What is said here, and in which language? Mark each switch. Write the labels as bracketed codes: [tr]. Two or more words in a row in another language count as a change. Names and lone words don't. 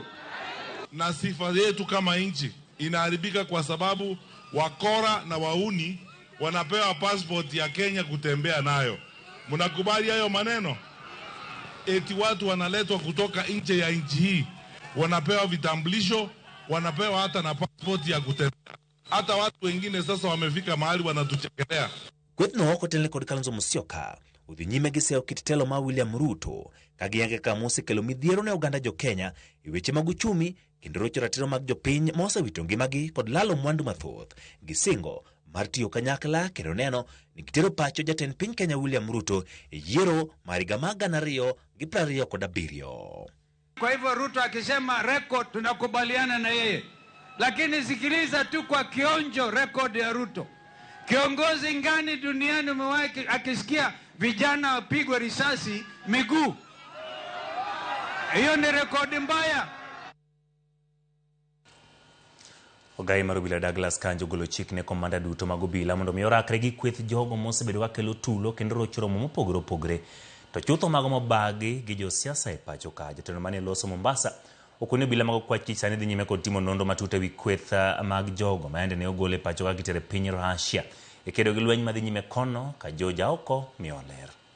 [sw] Na sifa yetu kama nchi inaharibika kwa sababu wakora na wauni wanapewa passport ya Kenya kutembea nayo. Mnakubali hayo maneno? Eti watu wanaletwa kutoka nje ya nchi hii, wanapewa vitambulisho, wanapewa hata na passport ya kutembea. Hata watu wengine sasa wamefika mahali wanatuchekelea. [luo] Kwethno kotele kod Kalonzo Musyoka udhi nyime gi seyo kit telo ma William Ruto kagiyange ka mosekelo midhiero ne oganda jo Kenya e weche mag uchumi kendo rocho ratiro mag jopiny ma osewito ngimagi kod lalo mwandu mathoth, gisingo mar tiyo kanyakla kendo neno ni gitero pacho jatend piny Kenya William Ruto e yiero mar higa mag 2027. [sw] Kwa hivyo Ruto akisema record tunakubaliana na yeye, lakini sikiliza tu kwa kionjo record ya Ruto. Kiongozi ngani duniani umewahi akisikia vijana wapigwe risasi miguu? Hiyo ni rekodi mbaya. [luo] Ogai mar obila Douglas Kanja ogolo chik ne komanda duto mag obila mondo mi orakre gi kweth jogo mosebedo ka kelo tulo kendo rocho romo mopogore opogore to chutho mago mobagi gi josiasa e pacho ka. Jatelo mane loso Mombasa okone obila mag kwachi sani dhi nyime kod timo nonro matut ewi kweth mag jogo ma ne ogolo e pacho ka gitere piny Russia e kedo gi lweny madhi nyime kono ka joja oko miyo ler.